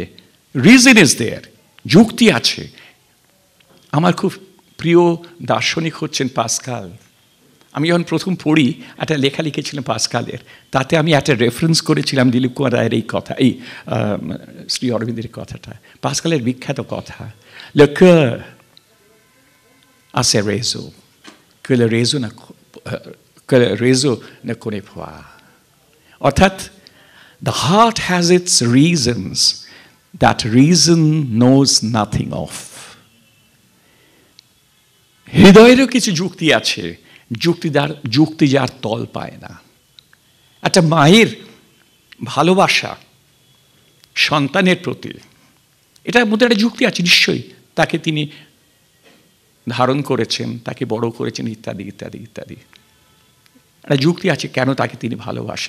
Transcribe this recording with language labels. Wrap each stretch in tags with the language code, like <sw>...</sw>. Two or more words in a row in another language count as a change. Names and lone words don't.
<en>reason is there,</en> <bn>যুক্তি আছে। আমার খুব প্রিয় দার্শনিক হচ্ছেন পাস্কাল। আমি যখন প্রথম পড়ি, একটা লেখা লিখেছিলাম পাস্কালের, তাতে আমি একটা রেফারেন্স করেছিলাম দিলীপ কুমার রায়ের এই কথা, এই শ্রী অরবিন্দের কথাটা, পাস্কালের বিখ্যাত কথা,</bn> <fr>le cœur a ses raisons que le réseau ne connaît pas.</fr> <en>অর্থাৎ the heart has its reasons that reason knows nothing of.</en> <bn>হৃদয়েরও কিছু যুক্তি আছে, যুক্তি যার তল পায় না। একটা মায়ের ভালোবাসা সন্তানের প্রতি, এটার মধ্যে একটা যুক্তি আছে নিশ্চয়ই। তাকে তিনি ধারণ করেছেন, তাকে বড় করেছেন, ইত্যাদি ইত্যাদি ইত্যাদি, একটা যুক্তি আছে কেন তাকে তিনি ভালোবাসেন।</bn>